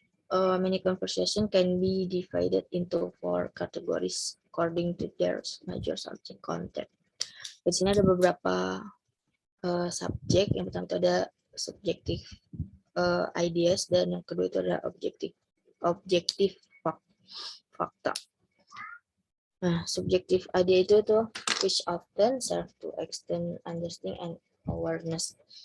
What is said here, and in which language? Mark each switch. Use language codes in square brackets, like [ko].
[en] Many conversation can be divided into 4 categories according to their major subject content. [id] Di sini ada beberapa subjek. Yang pertama itu ada subjektif ideas, dan yang kedua itu ada objektif fakta. [en] Nah, subjektif idea [id] itu tuh [en] which often serve to extend understanding and awareness.